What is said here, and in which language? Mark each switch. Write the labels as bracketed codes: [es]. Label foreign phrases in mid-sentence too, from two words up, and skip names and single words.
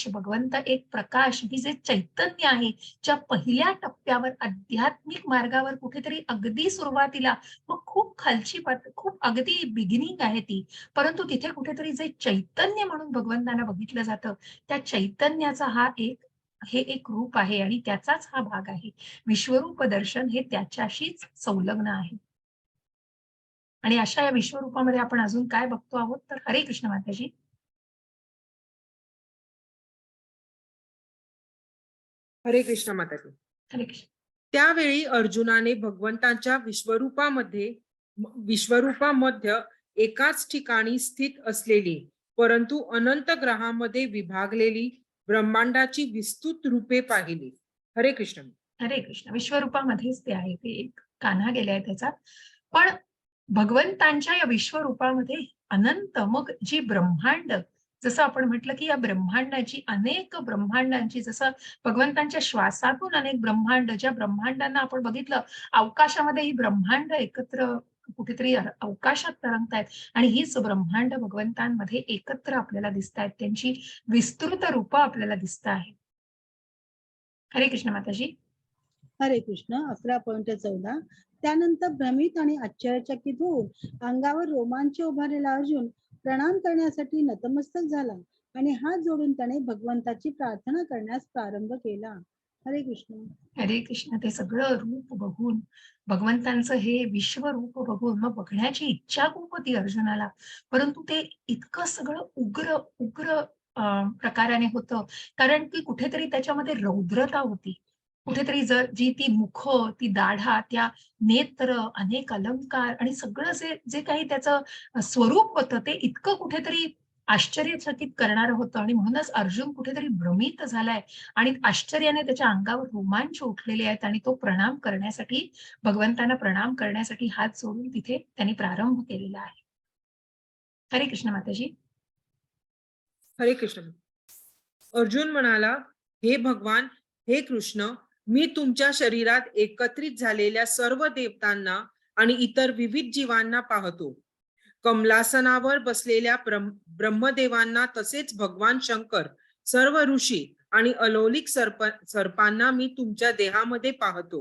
[mr] भगवंत एक प्रकाश, की जे चैतन्य आहे, ज्या पहिल्या टप्प्यावर आध्यात्मिक मार्गावर कुठेतरी अगदी सुरुवातीला, मग खूप खालची खूप अगदी बिगिनिंग आहे ती, परंतु तिथे कुठेतरी जे चैतन्य म्हणून भगवंतांना बघितलं जातं, त्या चैतन्याचा हे एक रूप आहे आणि त्याचाच हा भाग आहे. विश्वरूप दर्शन हे त्याच्याशीच संलग्न आहे. आणि अशा या विश्वरूपामध्ये आपण अजून काय बघतो आहोत, तर हरे कृष्ण माताजी. हरे कृष्ण माताजी. हरे कृष्ण. त्यावेळी अर्जुनाने भगवंतांच्या विश्वरूपामध्ये एकाच ठिकाणी स्थित असलेली, परंतु अनंत ग्रहामध्ये विभागलेली ब्रह्मांडाची विस्तृत रूपे पाहिली. हरे कृष्ण. हरे कृष्ण. विश्वरूपामध्येच ते आहे, ते एक कान्हा गेलाय त्याचा. पण भगवंतांच्या या विश्वरूपामध्ये अनंत, मग जी ब्रह्मांड, जसं आपण म्हटलं, की या ब्रह्मांडाची, अनेक ब्रह्मांडांची, जसं भगवंतांच्या श्वासातून अनेक ब्रह्मांड, ज्या ब्रह्मांडांना आपण बघितलं, अवकाशामध्ये ही ब्रह्मांड एकत्र कुठेतरी अवकाशात तरंगतायत आणि हीच ब्रह्मांड भगवंतांमध्ये एकत्र आपल्याला दिसतायत. त्यांची विस्तृत रूप आपल्याला दिसत आहे. हरे कृष्ण माताजी. हरे कृष्ण. 11.14. त्यानंतर भ्रमित आणि आश्चर्यचकित होऊन अंगावर रोमांच उभारलेला अर्जुन प्रणाम करण्यासाठी नतमस्तक झाला आणि हात जोडून त्याने भगवंताची प्रार्थना करण्यास प्रारंभ केला. हरे कृष्ण. हरे कृष्ण. ते सगळं रूप बघून, भगवंतांचं हे विश्वरूप बघून मग बघण्याची इच्छा खूप होती अर्जुनाला. परंतु ते इतकं सगळं उग्र उग्र प्रकाराने होतं, कारण की कुठेतरी त्याच्यामध्ये रौद्रता होती. कुठेतरी जी ती मुख, ती दाढा, त्या नेत्र, अनेक अलंकार आणि सगळं जे जे काही त्याचं स्वरूप होतं, ते इतकं कुठेतरी आश्चर्यचकित करणारं होतं. आणि म्हणूनच अर्जुन कुठेतरी भ्रमित झालाय आणि आश्चर्याने त्याच्या अंगावर रोमांच उठलेले आहेत आणि तो भगवंतांना प्रणाम करण्यासाठी हात जोडून तिथे त्यांनी प्रारंभ केलेला आहे. हरे कृष्ण माताजी. हरे कृष्ण. अर्जुन म्हणाला, हे भगवान, हे कृष्ण, मी तुमच्या शरीरात एकत्रित झालेल्या सर्व देवतांना आणि इतर विविध जीवांना पाहतो. कमलासनावर बसलेल्या ब्रह्मदेवांना, तसेच भगवान शंकर, सर्व ऋषी आणि अलौकिक सर्पांना मी तुमच्या देहामध्ये पाहतो.